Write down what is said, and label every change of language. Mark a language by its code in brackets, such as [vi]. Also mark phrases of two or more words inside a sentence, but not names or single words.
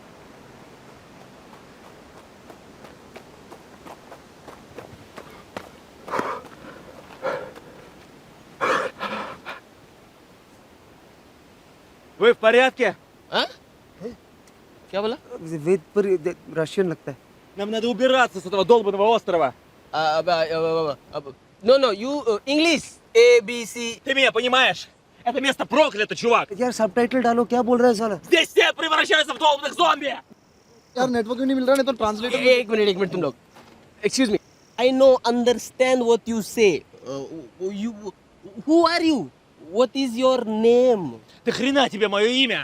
[hi] वो फरियाद क्या? हाँ? क्या बोला? वेद पर रशियन लगता है। [ru] Нам надо убираться с этого долбанного острова. [en] No, you English ABC. [ru] Ты меня понимаешь? Это место проклято, чувак. [hi] यार सबटाइटल डालो, क्या बोल रहा है साला? [ru] Здесь все превращаются в долбанных зомби. [hi] यार नेटवर्क नहीं मिल रहा, नहीं तो ट्रांसलेटर। एक मिनट तुम लोग। [en] Excuse me. I know, understand what you say. Who are you? What is your name? [ru] Ты хрена тебе мое имя?